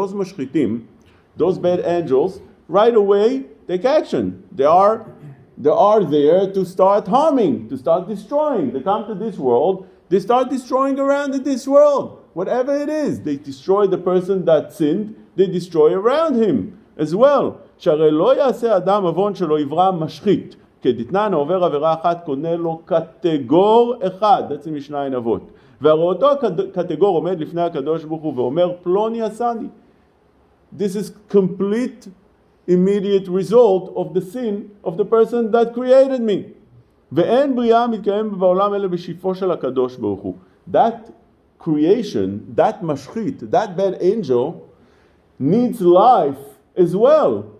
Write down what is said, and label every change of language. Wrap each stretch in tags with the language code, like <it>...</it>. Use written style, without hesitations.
<en>Those mashchitim, those bad angels, right away take action. They are there to start harming, to start destroying. They come to this world, they start destroying around in this world. Whatever it is, they destroy the person that sinned, they destroy around him as well.</en> <he>שהרי לא יעשה אדם עוון שלא יברא משחית, כדתנן העובר עבירה אחת קונה לו קטגור אחד, בעצם משניים אבות. והרי אותו קטגור עומד לפני הקדוש ברוך הוא ואומר פלוני עשני.</he> <en>This is complete immediate result of the sin of the person that created me.</en> <he>ואין בריאה מתקיים בעולם אלא בשפעו של הקדוש ברוך הוא.</he> <en>That creation, that משחית, that bad angel needs life as well.</en>